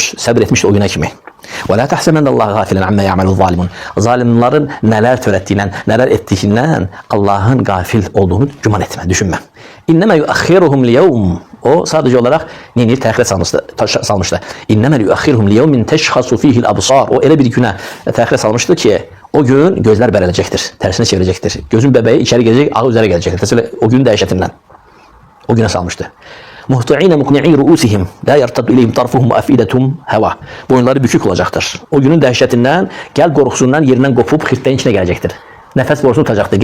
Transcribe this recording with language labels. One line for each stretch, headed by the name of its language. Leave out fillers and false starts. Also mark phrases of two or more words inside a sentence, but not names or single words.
Azerbaijani: Səbr etmişdi o günə kimi.
Arabic: ولا تحسبن الله غافلا عما يعمل الظالمون.
Azerbaijani: Zalimlərin nələr törətdiyindən, nələr etdiyindən Allahın qafil olduğunu güman etmə, düşünmə.
Arabic: إنما يؤخرهم ليوم.
Azerbaijani: O sadəcə olaraq neyini təxirə salmışdı.
Arabic: إنما يؤخرهم ليوم تشخص فيه الأبصار.
Azerbaijani: O elə bir günə təxirə salmışdı ki, o gün gözlər bərələcəkdir, tərsinə çevirəcəkdir. Gözün bəbəyi içəri gələcək, ağı üzərə gələcəkdir. Təsəvvür o günün dəhşətindən. O günə salmışdı.
Arabic: مهطعين مقنعي رؤوسهم لا يرتد إليهم طرفهم وأفئدتهم هواء.
Azerbaijani: Boyunları bükük olacaqdır. O günün dəhşətindən, gəl qorxusundan yerindən qopub xirtləyin içinə gələcəkdir. Nəfəs borusunu tutacaqdır.